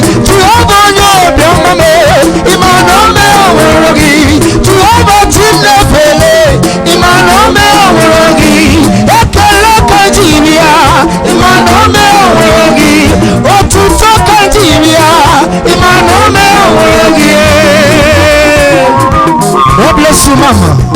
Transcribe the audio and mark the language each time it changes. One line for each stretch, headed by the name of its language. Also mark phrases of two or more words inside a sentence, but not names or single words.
Igbo: Jehova onye obiọma m, ị ma na o mee ọhụrụ gị. Jehova chi m na-efele, Ị ma na o mee onwere gị, ekele ka ji bịa. Ị ma na o mee onwere gị, otuto ka ji bịa. Ị ma na o mee onwere gị,
English: eh. God bless you, mama.